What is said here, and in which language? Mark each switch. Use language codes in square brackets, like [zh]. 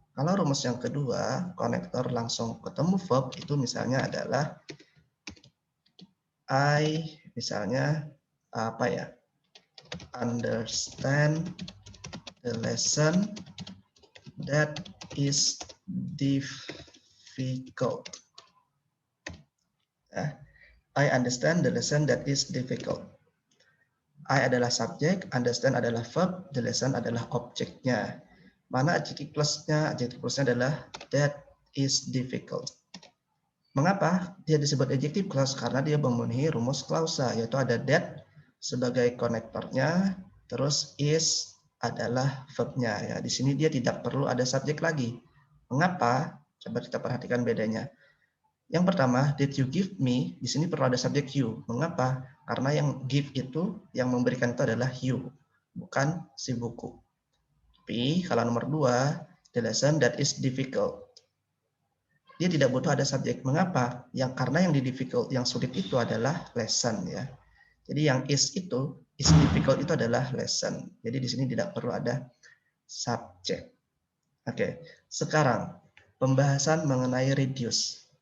[id] Kalau rumus yang kedua, konektor langsung ketemu verb, itu misalnya adalah I, misalnya apa ya, [en] understand the lesson that is difficult. I understand the lesson that is difficult. [id] I adalah subjek, understand adalah verb, the lesson adalah objeknya. Mana adjective clause-nya? Adjective clause-nya adalah [en] that is difficult. [id] Mengapa dia disebut adjective clause? Karena dia memenuhi rumus klausa, yaitu ada that sebagai konektornya, terus is adalah verb-nya. Ya, di sini dia tidak perlu ada subjek lagi. Mengapa? Coba kita perhatikan bedanya. Yang pertama, [en] did you give me? [id] Di sini perlu ada subjek you. Mengapa? Karena yang give itu, yang memberikan itu adalah you, bukan si buku. Tapi kalau nomor 2, [en] the lesson that is difficult. [id] Dia tidak butuh ada subjek. Mengapa? Karena yang di difficult, yang sulit itu adalah lesson ya. Jadi yang [en] is difficult [id] itu adalah lesson. Jadi di sini tidak perlu ada subjek. Oke, sekarang pembahasan mengenai reduce.